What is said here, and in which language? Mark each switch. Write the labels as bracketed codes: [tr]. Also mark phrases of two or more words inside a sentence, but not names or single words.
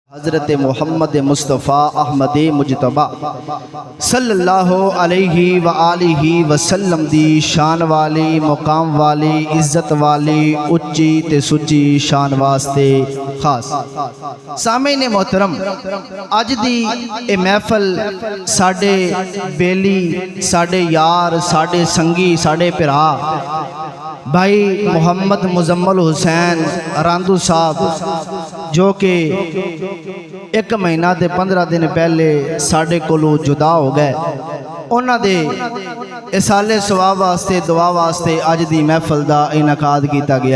[pa] حضرت محمد مصطفیٰ احمد مجتبیٰ [ar] صلى الله عليه وآله وسلم [pa] دی شان والی مقام والی عزت والی اچی تے سچی شان واسطے خاص سامعین محترم اج دی اے محفل ساڈے بیلی ساڈے یار ساڈے سنگی ساڈے بھرا بھائی محمد مزمل حسین راندو صاحب جو کہ ایک مہینہ تے 15 دن پہلے ساڈے کولوں جدا ہو گئے انہاں دے ایصال ثواب واسطے دعا واسطے اج دی محفل دا انعقاد کیا گیا.